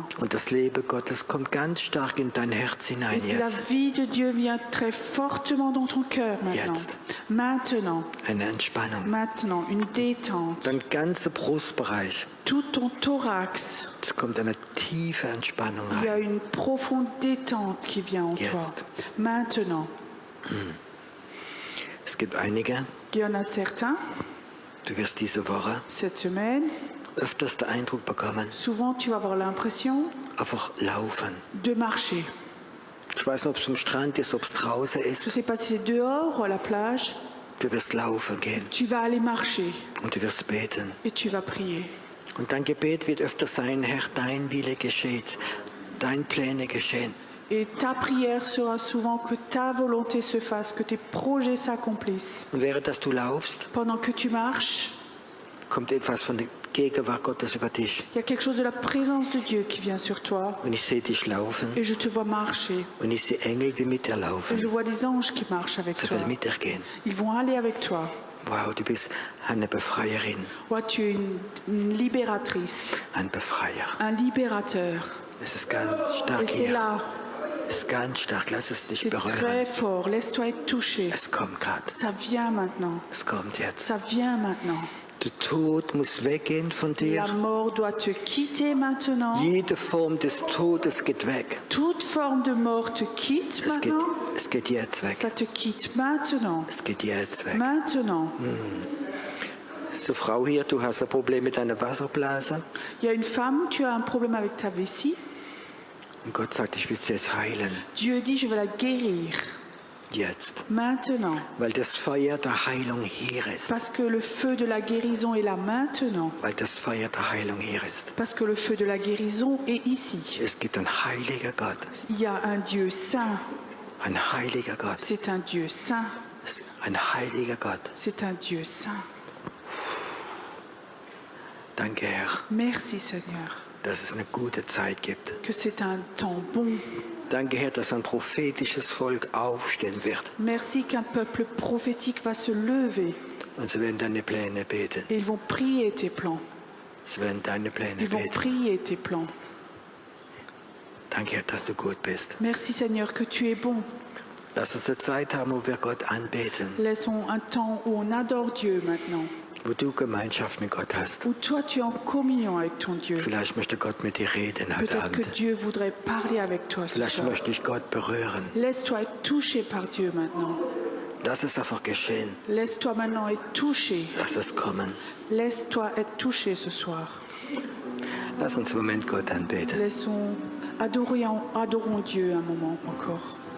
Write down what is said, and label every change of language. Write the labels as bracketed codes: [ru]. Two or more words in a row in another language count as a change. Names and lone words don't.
[de] Und das Leben Gottes kommt ganz stark in dein Herz hinein [fr] Et la [de] jetzt. [fr] vie de Dieu vient très fortement dans ton cœur maintenant. [de] Jetzt. [fr] Maintenant, [de] Eine Entspannung. [fr] maintenant, une détente. [de] Dein ganzer Brustbereich. [fr] Tout ton thorax, [de] Es kommt eine tiefe Entspannung [fr] il y a [de] rein. [fr] une profonde détente qui vient en toi. [de] Jetzt. [fr] Maintenant, [de] Es gibt einige, [fr] il y en a certains, [de] du wirst diese Woche [fr] cette semaine, [de] öfters den Eindruck bekommen, [fr] souvent tu vas avoir l'impression [de] einfach laufen. [fr] de marcher. [de] Ich weiß nicht, ob es am Strand ist, ob es draußen [fr] Je ne [de] ist. [fr] sais pas si c'est dehors ou à la plage, [de] Du wirst laufen gehen [fr] tu vas aller marcher [de] und du wirst beten. [fr] et tu vas prier. [de] Und dein Gebet wird öfter sein, Herr, dein Wille geschieht, dein Pläne geschehen. [fr] Et ta prière sera souvent que ta volonté se fasse, que tes projets s'accomplissent. [de] Und während dass du laufst, [fr] Pendant que tu marches, [de] kommt etwas von der Gegenwart Gottes über dich. [fr] il y a quelque chose de la présence de Dieu qui vient sur toi. [de] Und ich sehe dich laufen [fr] Et je te vois marcher. [de] und ich sehe Engel, die mit dir [fr] Et [de] laufen. [fr] je vois des anges qui marchent avec [de] Sie [fr] toi. [de] wollen mit dir gehen. [fr] Ils vont aller avec toi. [de] Wow, du bist eine Befreierin, [fr] Ouais, tu es une libératrice, [de] ein Befreier. [fr] un libérateur. [de] Es ist ganz [fr] Et [de] stark [fr] c'est [de] hier. [fr] là, [de] Es ist ganz stark, lass es dich [fr] C'est très [de] berühren. [fr] fort. Laisse-toi être touché. [de] Es kommt gerade, [fr] Ça vient maintenant. [de] es kommt jetzt. [fr] Ça vient maintenant. [de] Der Tod muss weggehen von dir. [fr] La mort doit te quitter maintenant. [de] Jede Form des Todes geht weg. [fr] Toute forme de mort te quitte maintenant. [de] Es geht jetzt weg. [fr] Ça te quitte maintenant. [de] Es geht jetzt weg. [fr] Maintenant. [de] So, Frau hier, du hast ein Problem mit deiner Wasserblase. [fr] Il y a une femme, tu as un problème avec ta vessie. [de] Und Gott sagt, ich will sie jetzt heilen. [fr] Dieu dit, je vais la guérir. [de] Jetzt. [fr] Maintenant. [de] Weil das Feuer der Heilung hier ist. [fr] Parce que le feu de la guérison est là maintenant. [de] Weil das Feuer der Heilung hier ist. [fr] Parce que le feu de la guérison est ici. [de] Es gibt einen heiliger Gott. [fr] Il y a un Dieu saint. [de] Ein heiliger Gott. [fr] C'est un Dieu saint. [de] Ein heiliger Gott. [fr] C'est un Dieu saint. [de] Danke, Herr, [fr] Merci Seigneur. [de] dass es eine gute Zeit gibt. [fr] Que c'est un temps bon. [de] Danke, Herr, dass ein prophetisches Volk aufstehen wird. [fr] Merci qu'un peuple prophétique va se lever. [de] Und sie werden deine Pläne beten. [fr] Et ils vont prier tes plans. [de] Sie werden deine Pläne [fr] Ils vont [de] beten. [fr] prier tes plans. [de] Danke, Herr, dass du gut bist. [fr] Merci Seigneur que tu es bon. [de] Lass uns eine Zeit haben, wo wir Gott anbeten. [fr] Laissons un temps où on adore Dieu maintenant. [de] Wo du Gemeinschaft mit Gott hast. [fr] Où toi tu es en communion avec ton Dieu. [de] Vielleicht möchte Gott mit dir reden heute [fr] Peut-être que [de] Abend. [fr] Dieu voudrait parler avec toi ce [de] Vielleicht [fr] soir. [de] möchte ich Gott berühren. [fr] Laisse-toi être touché par Dieu maintenant. [de] Lass es einfach geschehen. [fr] Laisse-toi maintenant être touché. [de] Lass es kommen. [fr] Laisse-toi être touché ce soir. [de] Lass uns im Moment Gott anbeten. [fr] Adorons Dieu un moment encore.